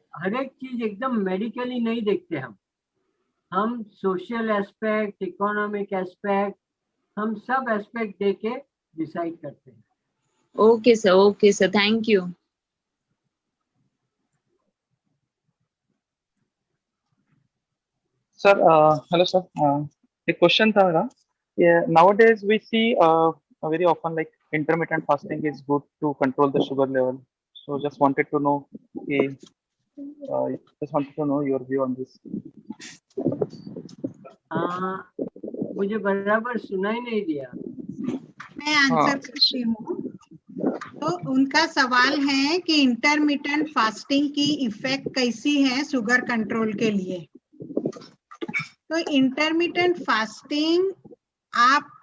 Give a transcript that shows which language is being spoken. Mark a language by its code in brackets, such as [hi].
[hi] हर एक चीज एकदम मेडिकली नहीं देखते हम सोशल एस्पेक्ट, इकोनॉमिक एस्पेक्ट, हम सब एस्पेक्ट देके डिसाइड करते हैं। Okay sir, thank you. Sir [en] hello sir, [hi] एक क्वेश्चन था मेरा। [en] Nowadays we see very often like intermittent fasting is good to control the sugar level, so just wanted to know your view on this. [hi] मुझे बराबर सुनाई नहीं दिया। मैं answer करती हूँ। तो उनका सवाल है कि इंटरमिटेंट फास्टिंग की इफेक्ट कैसी है शुगर कंट्रोल के लिए। तो इंटरमिटेंट फास्टिंग आप